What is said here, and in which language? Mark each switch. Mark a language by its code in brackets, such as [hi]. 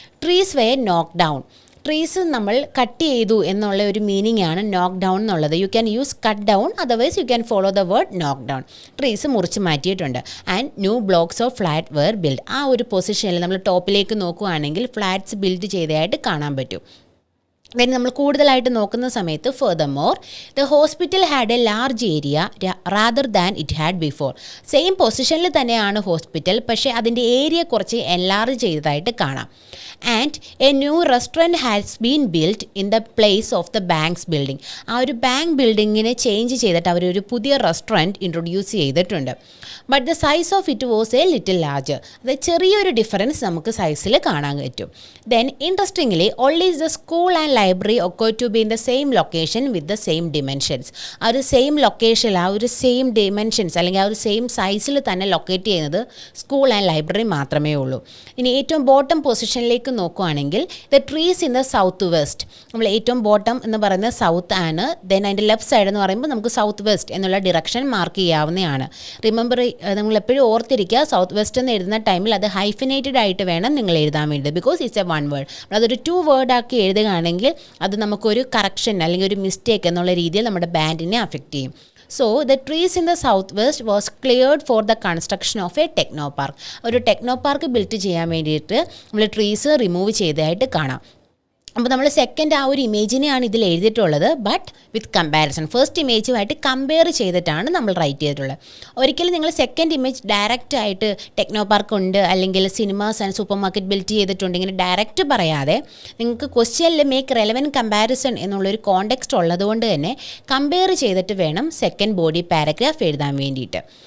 [en] Trees were knock down. [ml] Trees നമ്മൾ cut ചെയ്തു എന്നുള്ള ഒരു മീനിങ് ആണ് നോക്ക് ഡൗൺ എന്നുള്ളത്. [en] You can use cut down, otherwise you can follow the word knock down. [ml] ട്രീസ് മുറിച്ച് മാറ്റിയിട്ടുണ്ട്. [en] And new blocks of flat were build. [ml] ആ ഒരു പൊസിഷനിൽ നമ്മൾ ടോപ്പിലേക്ക് നോക്കുകയാണെങ്കിൽ ഫ്ലാറ്റ്സ് ബിൽഡ് ചെയ്തതായിട്ട് കാണാൻ പറ്റും. [en] then [ml] നമ്മൾ കൂടുതലായിട്ട് നോക്കുന്ന സമയത്ത് [en] furthermore the hospital had a large area rather than it had before. [ml] Same പൊസിഷനിൽ തന്നെയാണ് ഹോസ്പിറ്റൽ, പക്ഷേ അതിൻ്റെ ഏരിയ കുറച്ച് എൻലാർജ് ചെയ്തതായിട്ട് കാണാം. [en] And a new restaurant has been build in the place of the banks building. [ml] ആ ഒരു ബാങ്ക് ബിൽഡിങ്ങിനെ ചേഞ്ച് ചെയ്തിട്ട് അവരൊരു പുതിയ റെസ്റ്റോറൻറ്റ് ഇൻട്രൊഡ്യൂസ് ചെയ്തിട്ടുണ്ട്. [en] But the size of it was a little larger. [ml] അത് ചെറിയൊരു ഡിഫറൻസ് നമുക്ക് സൈസിൽ കാണാൻ പറ്റും. [en] Then interestingly only the school and library occur to be in the same location with the same dimensions. [ml] ആ ഒരു സെയിം ലൊക്കേഷനിൽ ആ ഒരു സെയിം ഡിമെൻഷൻസ് അല്ലെങ്കിൽ ആ ഒരു സെയിം സൈസിൽ തന്നെ ലൊക്കേറ്റ് ചെയ്യുന്നത് സ്കൂൾ ആൻഡ് ലൈബ്രറി മാത്രമേ ഉള്ളൂ. ഇനി ഏറ്റവും ബോട്ടം പൊസിഷനിലേക്ക് നോക്കുകയാണെങ്കിൽ [en] The trees in the south west. [ml] നമ്മൾ ഏറ്റവും ബോട്ടം എന്ന് പറയുന്നത് സൗത്ത് ആണ്. ദെൻ അതിൻ്റെ ലെഫ്റ്റ് സൈഡ് എന്ന് പറയുമ്പോൾ നമുക്ക് സൗത്ത് വെസ്റ്റ് എന്നുള്ള ഡിറക്ഷൻ മാർക്ക് ചെയ്യാവുന്നതാണ്. റിമെമ്പർ, നമ്മൾ എപ്പോഴും ഓർത്തിരിക്കുക, സൗത്ത് വെസ്റ്റ് എന്ന് എഴുതുന്ന ടൈമിൽ അത് ഹൈഫിനേറ്റഡ് ആയിട്ട് വേണം നിങ്ങൾ എഴുതാൻ വേണ്ടി, [en] Because it's a one word. [ml] അതൊരു 2 വേർഡ് ആക്കി എഴുതുകയാണെങ്കിൽ അത് നമുക്കൊരു കറക്ഷൻ അല്ലെങ്കിൽ ഒരു മിസ്റ്റേക്ക് എന്നുള്ള രീതിയിൽ നമ്മുടെ ബാൻഡിനെ അഫക്റ്റ് ചെയ്യും. [en] So, the trees in the southwest was cleared for the construction of a techno park. [ml] ഒരു ടെക്നോ പാർക്ക് ബിൽറ്റ് ചെയ്യാൻ വേണ്ടിയിട്ട് നമ്മൾ ട്രീസ് റിമൂവ് ചെയ്തതായിട്ട് കാണാം. അപ്പോൾ നമ്മൾ സെക്കൻഡ് ആ ഒരു ഇമേജിനെയാണ് ഇതിൽ എഴുതിയിട്ടുള്ളത്, [en] But with comparison. [ml] First ഇമേജുമായിട്ട് compare ചെയ്തിട്ടാണ് നമ്മൾ റൈറ്റ് ചെയ്തിട്ടുള്ളത്. ഒരിക്കലും നിങ്ങൾ സെക്കൻഡ് ഇമേജ് ഡയറക്റ്റ് ആയിട്ട് ടെക്നോ പാർക്ക് ഉണ്ട് അല്ലെങ്കിൽ cinemas and super market built ചെയ്തിട്ടുണ്ട് ഇങ്ങനെ ഡയറക്റ്റ് പറയാതെ നിങ്ങൾക്ക് ക്വസ്റ്റ്യനിൽ മേക്ക് റെലവൻറ്റ് കമ്പാരിസൺ എന്നുള്ളൊരു കോണ്ടെക്സ്റ്റ് ഉള്ളതുകൊണ്ട് തന്നെ കമ്പയർ ചെയ്തിട്ട് വേണം സെക്കൻഡ് ബോഡി പാരഗ്രാഫ് എഴുതാൻ വേണ്ടിയിട്ട്.